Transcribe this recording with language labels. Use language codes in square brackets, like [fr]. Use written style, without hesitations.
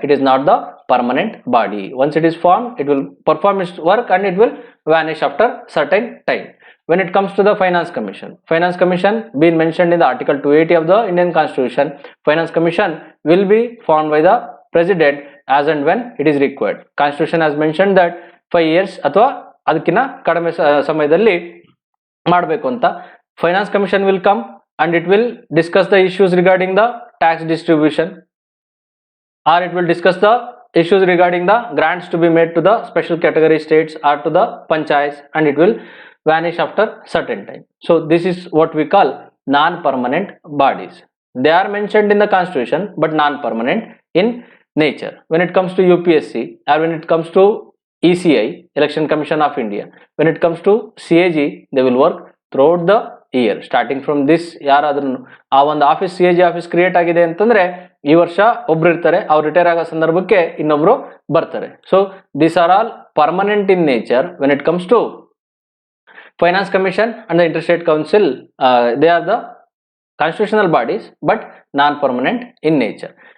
[en] It is not the permanent body. Once it is formed, it will perform its work and it will vanish after certain time. when it comes to the finance commission being mentioned in the article 280 of the Indian constitution, finance commission will be formed by the president as and when it is required. Constitution has mentioned that 5 years [kn] ಅಥವಾ ಅದಕ್ಕಿಂತ ಕಡಿಮೆ ಸಮಯದಲ್ಲಿ ಮಾಡಬೇಕು ಅಂತ. [en] Finance commission will come and it will discuss the issues regarding the tax distribution, or it will discuss the issues regarding the grants to be made to the special category states or to the panchayats, and it will vanish after certain time. So this is what we call non-permanent bodies. They are mentioned in the constitution but non-permanent in nature. When it comes to UPSC, or when it comes to ECI, Election Commission of India, when it comes to CAG, they will work throughout the year. Starting from this, [kn] ಯಾರಾದ್ರೂ ಆ ಒಂದು office CAG office create ಆಗಿದೆ ಅಂತಂದ್ರೆ ಈ ವರ್ಷ ಒಬ್ರು ಇರ್ತಾರೆ, ಅವ್ರು ರಿಟೈರ್ ಆಗೋ ಸಂದರ್ಭಕ್ಕೆ ಇನ್ನೊಬ್ರು ಬರ್ತಾರೆ. [en] So these are all permanent in nature. When it comes to finance commission and the interstate council, they are the constitutional bodies but non permanent in nature.